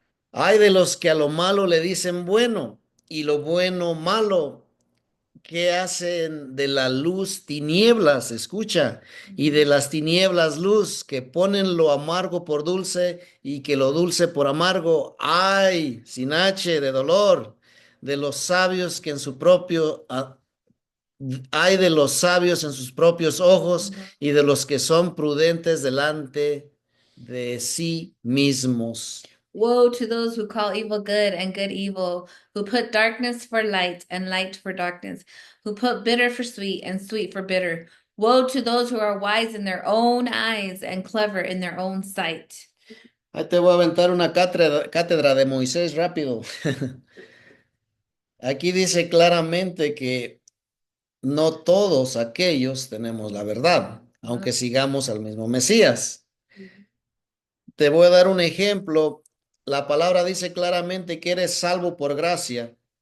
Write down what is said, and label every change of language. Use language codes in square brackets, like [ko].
[es] Hay de los que a lo malo le dicen bueno y lo bueno malo, que hacen de la luz tinieblas, escucha, y de las tinieblas luz, que ponen lo amargo por dulce y que lo dulce por amargo. Ay, sin H de dolor, de los sabios que en su propio, hay de los sabios en sus propios ojos y de los que son prudentes delante de sí mismos. [en] Woe to those who call evil good and good evil, who put darkness for light and light for darkness, who put bitter for sweet and sweet for bitter. Woe to those who are wise in their own eyes and clever in their own sight. [es] Ahí te voy a aventar una cátedra de Moisés rápido. Aquí dice claramente que no todos aquellos tenemos la verdad, aunque sigamos al mismo Mesías. Te voy a dar un ejemplo. La palabra dice claramente que eres salvo por gracia.